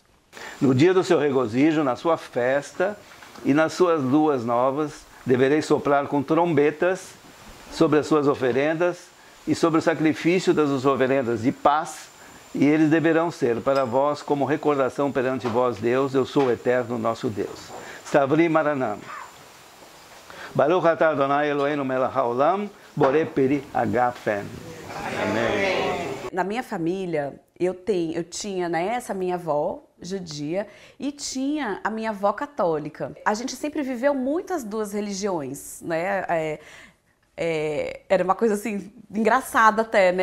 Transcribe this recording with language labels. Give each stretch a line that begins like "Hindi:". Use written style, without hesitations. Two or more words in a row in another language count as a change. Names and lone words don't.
Portuguese: No dia do seu regozijo, na sua festa e nas suas luas novas, devereis soprar com trombetas sobre as suas oferendas e sobre o sacrifício das oferendas de paz, e eles deverão ser para vós como recordação perante vós, Deus: eu sou o eterno nosso Deus. Stavri Maranam.
Hebrew: ברוך אתה אדני אלהינו מלך העולם בורא פרי הגפן.
Portuguese: Amém. Na minha família, eu tinha, né, essa minha avó judia e tinha a minha avó católica. A gente sempre viveu muito as duas religiões, né? Era uma coisa assim, engraçada até, né?